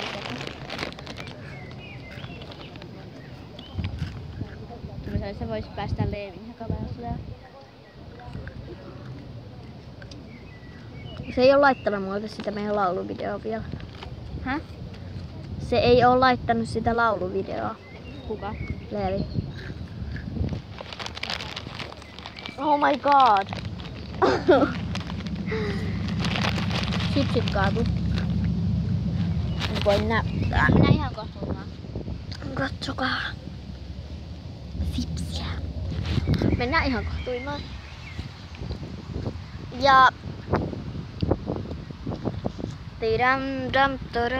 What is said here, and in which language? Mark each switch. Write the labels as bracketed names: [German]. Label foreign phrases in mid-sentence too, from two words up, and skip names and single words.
[Finnish] Se voisi päästä Leevin ja kaverille. Se ei oo laittanut mulle sitä meidän lauluvideoa vielä. Häh? Se ei oo laittanut sitä lauluvideoa. Kuka? Leevi. [English] Oh my god. [Finnish] Sipsit kaatu. En voi näyttää. Minä ihan kohtuumaan. Katsokaa. Sipsiä. Mennään ihan kohtuimaan. Ja... Tidam dam tara.